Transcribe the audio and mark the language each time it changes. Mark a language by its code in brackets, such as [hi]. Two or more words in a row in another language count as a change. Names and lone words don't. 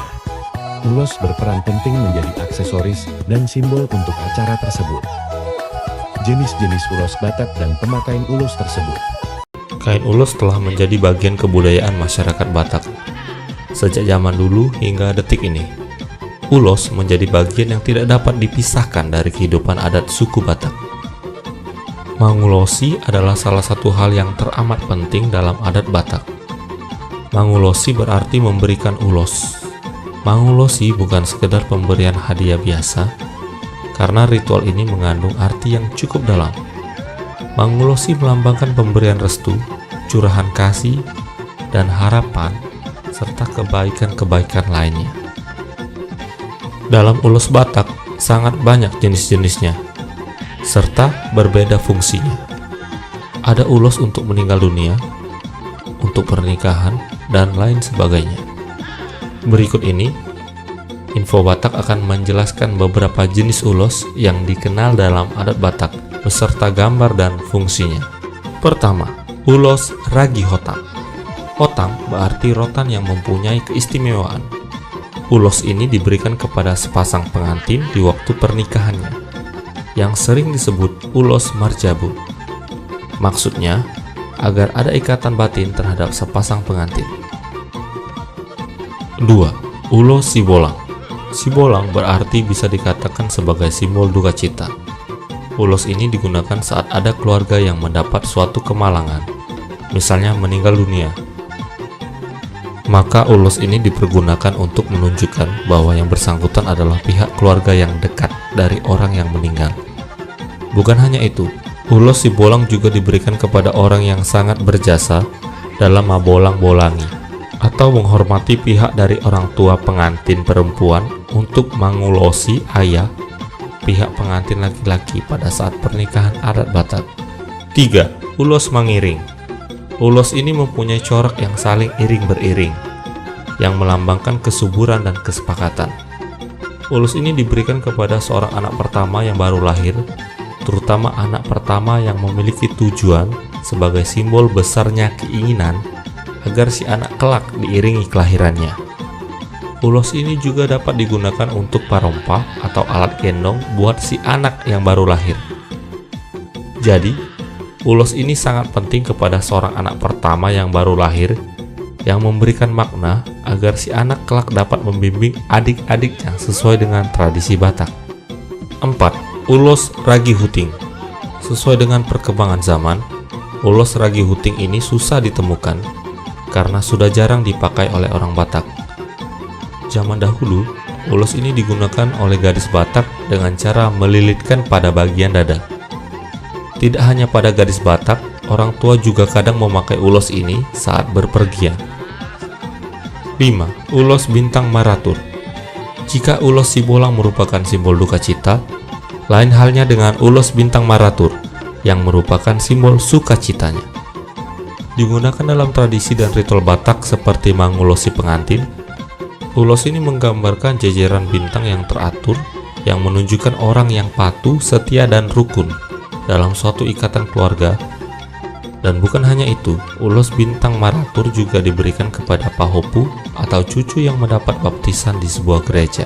[id] Ulos berperan penting menjadi aksesoris dan simbol untuk acara tersebut. Jenis-jenis ulos Batak dan pemakaian ulos tersebut. Kain ulos telah menjadi bagian kebudayaan masyarakat Batak sejak zaman dulu hingga detik ini. Ulos menjadi bagian yang tidak dapat dipisahkan dari kehidupan adat suku Batak. Mangulosi adalah salah satu hal yang teramat penting dalam adat Batak. Mangulosi berarti memberikan ulos. Mangulosi bukan sekedar pemberian hadiah biasa, karena ritual ini mengandung arti yang cukup dalam. Mangulosi melambangkan pemberian restu, curahan kasih, dan harapan, serta kebaikan-kebaikan lainnya. Dalam ulos Batak, sangat banyak jenis-jenisnya, serta berbeda fungsinya. Ada ulos untuk meninggal dunia, untuk pernikahan, dan lain sebagainya. Berikut ini, Info Batak akan menjelaskan beberapa jenis ulos yang dikenal dalam adat Batak, beserta gambar dan fungsinya. Pertama, ulos ragi hotam. Hotam berarti rotan yang mempunyai keistimewaan. Ulos ini diberikan kepada sepasang pengantin di waktu pernikahannya, yang sering disebut ulos marjabu. Maksudnya, agar ada ikatan batin terhadap sepasang pengantin. 2. Ulos sibolang. Sibolang berarti bisa dikatakan sebagai simbol duka cita. Ulos ini digunakan saat ada keluarga yang mendapat suatu kemalangan, misalnya meninggal dunia. Maka ulos ini dipergunakan untuk menunjukkan bahwa yang bersangkutan adalah pihak keluarga yang dekat dari orang yang meninggal. Bukan hanya itu, ulos sibolang juga diberikan kepada orang yang sangat berjasa dalam mabolang-bolangi atau menghormati pihak dari orang tua pengantin perempuan untuk mangulosi ayah pihak pengantin laki-laki pada saat pernikahan adat Batak. 3. Ulos mangiring. Ulos ini mempunyai corak yang saling iring beriring, yang melambangkan kesuburan dan kesepakatan. Ulos ini diberikan kepada seorang anak pertama yang baru lahir, terutama anak pertama yang memiliki tujuan sebagai simbol besarnya keinginan agar si anak kelak diiringi kelahirannya. Ulos ini juga dapat digunakan untuk parompah atau alat gendong buat si anak yang baru lahir. Jadi, ulos ini sangat penting kepada seorang anak pertama yang baru lahir, yang memberikan makna agar si anak kelak dapat membimbing adik-adiknya sesuai dengan tradisi Batak. 4. Ulos ragi huting. Sesuai dengan perkembangan zaman, ulos ragi huting ini susah ditemukan karena sudah jarang dipakai oleh orang Batak. Zaman dahulu, ulos ini digunakan oleh gadis Batak dengan cara melilitkan pada bagian dada. Tidak hanya pada gadis Batak, orang tua juga kadang memakai ulos ini saat berpergian. 5. Ulos bintang maratur. Jika ulos sibolang merupakan simbol duka cita, lain halnya dengan ulos bintang maratur. yang merupakan simbol sukacitanya. Digunakan dalam tradisi dan ritual Batak seperti mengulosi pengantin. Ulos ini menggambarkan jajaran bintang yang teratur yang menunjukkan orang yang patuh, setia, dan rukun dalam suatu ikatan keluarga. Dan bukan hanya itu, ulos bintang maratur juga diberikan kepada pahopu atau cucu yang mendapat baptisan di sebuah gereja.